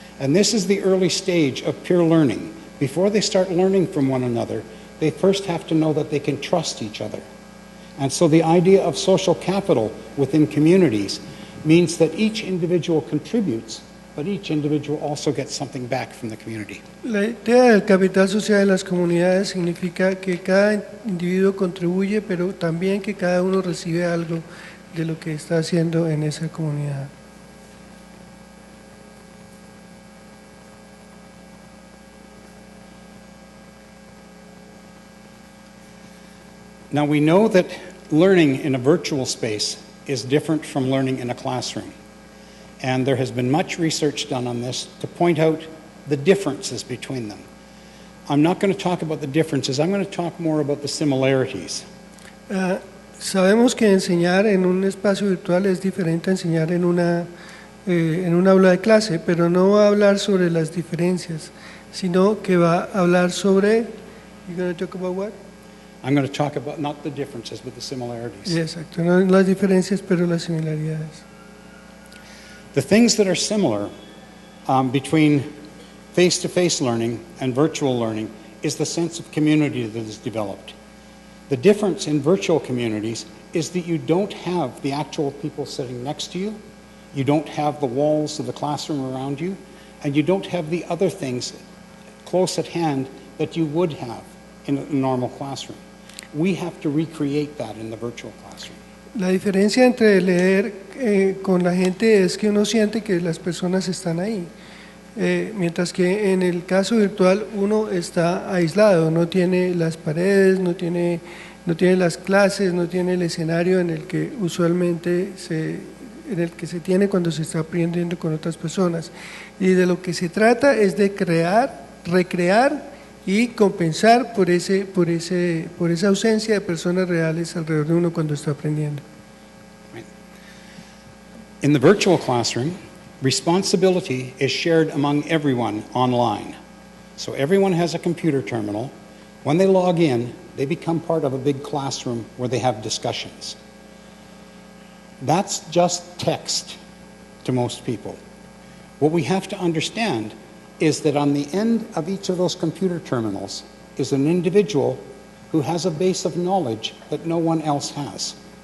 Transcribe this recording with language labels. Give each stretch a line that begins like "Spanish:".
English: And this is the early stage of peer learning. Before they start learning from one another, they first have to know that they can trust each other. And so the idea of social capital within communities means that each individual contributes, but each individual also gets something back from the community.
Spanish: La idea del capital social de las comunidades significa que cada individuo contribuye, pero también que cada uno recibe algo de lo que está haciendo en esa comunidad.
English: Now we know that learning in a virtual space is different from learning in a classroom. And there has been much research done on this to point out the differences between them. I'm not going to talk about the differences, I'm going to talk more about the similarities.
Spanish: Sabemos que enseñar en un espacio virtual es diferente a enseñar en un aula de clase, pero no va a hablar sobre las diferencias, sino que va a hablar sobre.
English: You're going to talk about what? I'm going to talk about not the differences, but the similarities.
Spanish: Exacto, no las diferencias, pero las similaridades.
English: The things that are similar between face-to-face learning and virtual learning is the sense of community that is developed. The difference in virtual communities is that you don't have the actual people sitting next to you, you don't have the walls of the classroom around you, and you don't have the other things close at hand that you would have in a normal classroom. We have to recreate that in the virtual classroom.
Spanish: La diferencia entre leer con la gente es que uno siente que las personas están ahí, mientras que en el caso virtual uno está aislado, no tiene las paredes, no tiene las clases, no tiene el escenario en el que usualmente en el que se tiene cuando se está aprendiendo con otras personas. Y de lo que se trata es de crear, recrear y compensar por esa ausencia de personas reales alrededor de uno cuando está aprendiendo.
English: In the virtual classroom, responsibility is shared among everyone online. So everyone has a computer terminal. When they log in, they become part of a big classroom where they have discussions. That's just text to most people. What we have to understand is that on the end of each of those computer terminals is an individual who has a base of knowledge that no one else has.